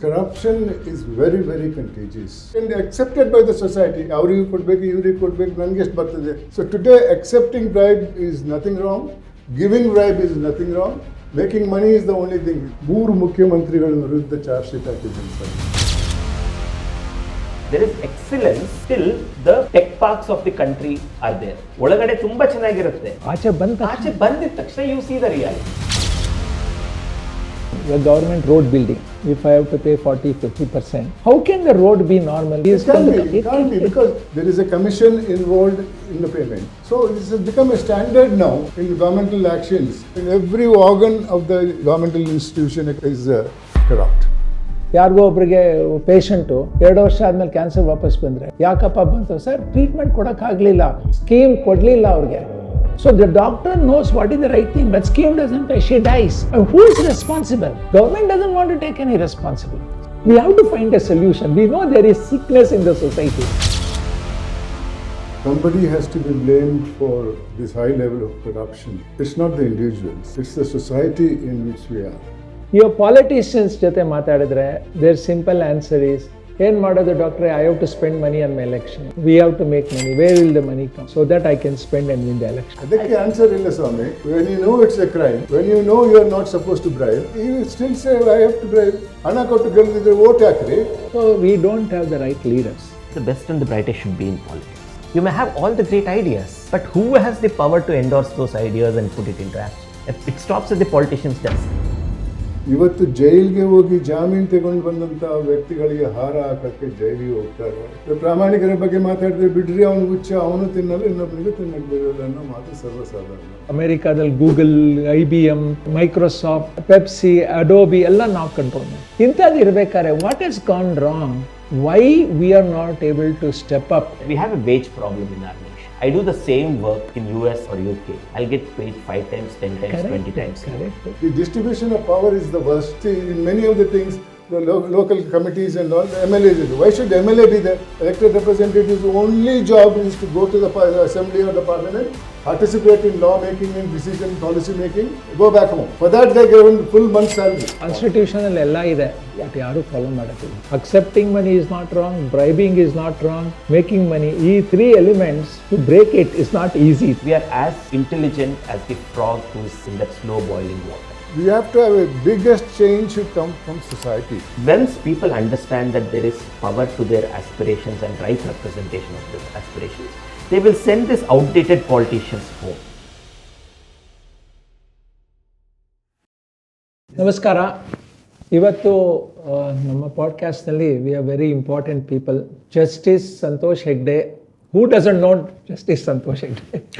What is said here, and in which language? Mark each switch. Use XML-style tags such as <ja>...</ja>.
<en>Corruption is very, very contagious and accepted by the society.</en> <kn>Avrigu kodbeku, ivrigu kodbeku, nange ಎಷ್ಟು ಬರ್ತದೆ.</kn> <en>So today accepting bribe is nothing wrong, giving bribe is nothing wrong, making money is the only thing.</en> <kn>ಮೂರು ಮುಖ್ಯಮಂತ್ರಿಗಳ ವಿರುದ್ಧ charge sheet ಹಾಕಿದ್ದೀನಿ sir.</kn> <en>There is excellence, still the tech parks of the country are there.</en> <kn>ಒಳಗಡೆ ತುಂಬಾ ಚೆನ್ನಾಗಿರುತ್ತೆ. ಆಚೆ ಬಂದಿದ ತಕ್ಷಣ</kn> <en>you see the reality. The government road building, if I have to pay 40-50%, how can the road be normal? It can't be because there is a commission involved in the payment. So this has become a standard now in governmental actions. In every organ of the governmental institution is corrupt.</en> <kn>ಯಾರಿಗೋ ಒಬ್ಬರಿಗೆ patient 2 ವರ್ಷ ಆದ್ಮೇಲೆ cancer ವಾಪಸ್ ಬಂದರೆ ಯಾಕಪ್ಪ ಬಂತು sir, treatment ಕೊಡೋಕ್ಕಾಗಲಿಲ್ಲ, scheme ಕೊಡಲಿಲ್ಲ ಅವ್ರಿಗೆ.</kn> <en>So the doctor knows what is the right thing, but scheme doesn't pay, she dies. Who is responsible? Government doesn't want to take any responsibility. We have to find a solution. We know there is sickness in the society. Somebody has to be blamed for this high level of corruption. It's not the individuals, it's the society in which we are. Your politicians</en> <kn>ಜೊತೆ ಮಾತಾಡಿದ್ರೆ</kn> <en>their simple answer is,</en> <kn>ಏನು ಮಾಡೋದು ಡಾಕ್ಟ್ರೆ,</kn> <en>I have to spend money on my election. We have to make money. Where will the money come? So that I can spend and win the election.</en> <kn>ಅದಕ್ಕೆ answer ಇಲ್ಲ ಸ್ವಾಮಿ.</kn> <en>When you know it's a crime, when you know you are not supposed to bribe, you still say I have to bribe.</en> <kn>ಹಣ ಕೊಟ್ಟು ಗೆಲ್ದಿದ್ರೆ vote ಹಾಕ್ರಿ.</kn> <en>So we don't have the right leaders. The best and the brightest should be in politics. You may have all the great ideas, but who has the power to endorse those ideas and put it into action? It stops at the politician's desk.</en> <kn>ಇವತ್ತು ಜೈಲಿಗೆ ಹೋಗಿ ಜಾಮೀನು ತಗೊಂಡು ಬಂದಂತ ವ್ಯಕ್ತಿಗಳಿಗೆ ಹಾರ ಹಾಕಕ್ಕೆ ಜೈಲಿಗೆ ಹೋಗ್ತಾರೆ. ಪ್ರಾಮಾಣಿಕರ ಬಗ್ಗೆ ಮಾತಾಡಿದ್ರೆ ಬಿಡ್ರಿ, ಅವನು ಹುಚ್ಚ, ಅವನು ತಿನ್ನಲ್ಲ, ಇನ್ನೊಬ್ಬನಿಗೆ ತಿನ್ನಕ್ಕೆ ಬರೋಲ್ಲ ಅನ್ನೋ ಮಾತು ಸರ್ವಸಾಧಾರಣ. ಅಮೆರಿಕಾದಲ್ಲಿ Google, IBM, Microsoft, Pepsi, Adobe ಎಲ್ಲ ನಾವು ಕಂಟ್ರೋಲ್ ಮಾಡಿ. ಇಂಥದ್ದು ಇರಬೇಕಾದ್ರೆ</kn> <en>What has gone wrong? Why we are not able to step up? We have a wage problem in our nation. I do the same work in US or UK. I'll get paid 5 times, 10 times, correct, 20 times. Correct. The distribution of power is the worst. See, in many of the things, the local committees and all, the MLAs do. Why should MLA be there? Elected representatives' only job is to go to the assembly or the parliament, participate in law making and decision policy making, go back home. For that they given full month salary.</en> <kn>Constitution ಎಲ್ಲ ಇದೆ,</kn> <en>but ಯಾರು follow</en> <kn>ಮಾಡೋದಿಲ್ಲ.</kn> <en>Accepting money is not wrong, bribing is not wrong, making money, ಈ 3 elements to break it is not easy. We are as intelligent as the frog who is in that slow boiling water. We have to have a biggest change should come from society. Once people understand that there is power to their aspirations and right representation of those aspirations, they will send these outdated politicians home.</en> <kn>ನಮಸ್ಕಾರ. ಇವತ್ತು ನಮ್ಮ ಪಾಡ್ಕಾಸ್ಟ್ನಲ್ಲಿ</kn> <en>We are very important people. Justice Santosh Hegde. Who doesn't know Justice Santosh Hegde?</en>